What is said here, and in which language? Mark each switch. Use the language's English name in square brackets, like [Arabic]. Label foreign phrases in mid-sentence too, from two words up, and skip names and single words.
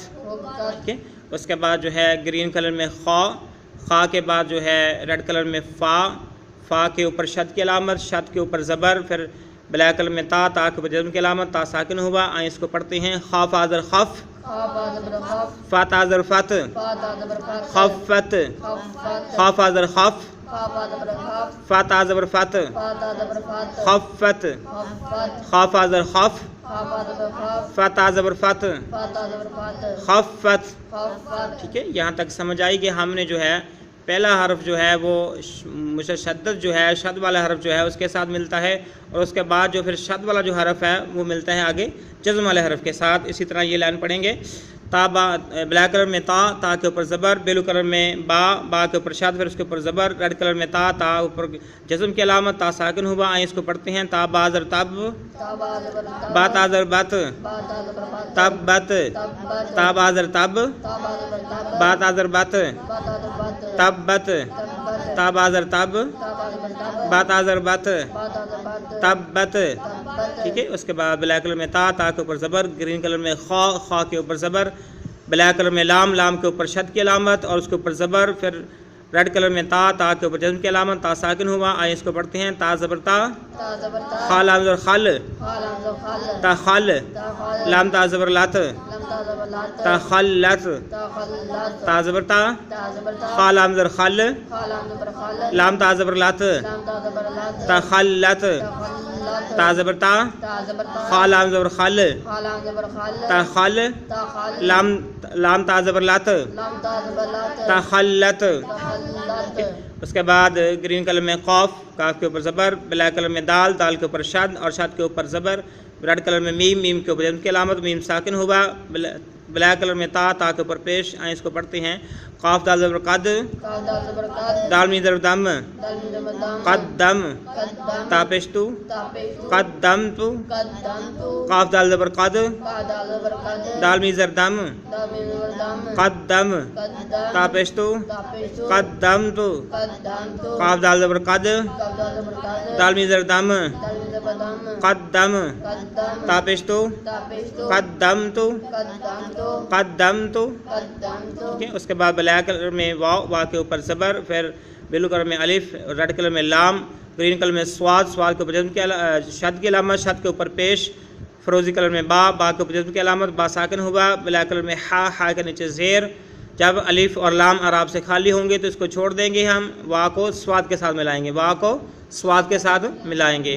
[Urdu] اس کے بعد جو ہے گرین کلر میں خا، خا کے بعد جو ہے ریڈ کلر میں فا، فا کے اوپر شد کی علامت، شد کے اوپر زبر، پھر بلیک کلر میں تا، تا کے اوپر جزم کی علامت، تا ساکن ہوا۔ آئیں اس کو پڑھتے ہیں۔ خا فا زر خف، فا تا زر فت، خفت، خا فا زر خف، خا فا زبر خاف فا تا زبر فت فا تا زبر فات خفت خفت خا فا زبر خف خا فا زبر خاف فا تا زبر فت فا تا زبر فات خفت. خفت. ٹھیک ہے، یہاں تک سمجھ آئی کہ ہم نے جو ہے پہلا حرف جو ہے وہ مشدد جو ہے شد والا حرف جو ہے اس کے ساتھ ملتا ہے، اور اس کے بعد جو پھر شد والا جو حرف ہے وہ ملتا ہے آگے جزم والے حرف کے ساتھ. اسی طرح یہ لائن پڑھیں گے. تا با بلیک کلر میں تا، تا کے اوپر زبر، بلو کلر میں با، با کے اوپر شد، پھر اس کے اوپر زبر، ریڈ کلر میں تا، تا اوپر جزم کی علامت، تا ساکن ہوا. آئیں اس کو پڑھتے ہیں. تا با زر تب، تا با زبر تب با تا زر بت، با تا زبر بات تب بت، تبت تا با زر تب، تا با زبر تب با تا زر بت، با تا زبر بات تب بت، تبت تا با زر تب، تا با زبر تب با تا زر بت، با تا زبر بات تب بت. تبت. ٹھیک ہے، اس کے بعد بلیک کلر میں تا، تا کے اوپر زبر، گرین کلر میں خا، خا کے اوپر زبر، بلیک کلر میں لام، لام کے اوپر شد کی علامت اور اس کے اوپر زبر، پھر ریڈ کلر میں تا، تا کے اوپر جزم کی علامت، تا ساکن ہوا. آئیں اس کو پڑھتے ہیں. تا زبر تا، تا زبر تا خا لام زبر خل، خا لام زبر خال تا خل، تا خال لام تا زبر لت، لم تا زبر لات تا خلت، تا خلات تا زبر تا، تا زبر تا خا لام زبر خل، خا لام زبر خال لام تا زبر لت، لام تا زبر لات تا خلت، تا خلات تا زبر تا، تا زبر تا خا لام زبر خل، خا لام زبر خال تا خل، تا خال لام تا زبر لت، لام تا زبر لات تا خلت. تا خلات. اس کے بعد گرین کلر میں قاف، کاف کے اوپر زبر، بلیک کلر میں دال، دال کے اوپر شد اور شد کے اوپر زبر، ریڈ کلر میں میم، میم کے اوپر جزم کی علامت، میم ساکن ہوا. بلیک کلر میں تا، تا کے اوپر پیش. آئیں اس کو پڑھتے ہیں. قاف دال زبر قد، قاف دال زبر قد دال میم زبر دم، دال میم زبر دم قدم، قدم تا پیش تو، تا پیشو قدمت. قدمتو قاف دال زبر قد، قاف دال زبر قد دال میم زبر دم، دال میم زبر دم قدم، قدم تا پیش تو، تا پیشو قدمت. قدمتو قاف دال زبر قد، قاف دال زبر قد دال میم زبر دم، دال میم زبر دم قدم، قدم تا پیش تو، تا پیشو قدمت، قدمتو قدمت. قدمتو. ٹھیک ہے، اس کے بعد بلیک کلر میں واو، واو کے اوپر زبر، پھر بلو کلر میں الف، ریڈ کلر میں لام، گرین کلر میں سواد، سواد کے اوپر جزم کی شد کی علامت، شد کے اوپر پیش، فروزی کلر میں با، با کے اوپر جزم کی علامت، با ساکن ہوا. بلیک کلر میں ہا، ہا کے نیچے زیر. جب الف اور لام عراب سے خالی ہوں گے تو اس کو چھوڑ دیں گے، ہم وا کو سواد کے ساتھ ملائیں گے، وا کو سواد کے ساتھ ملائیں گے.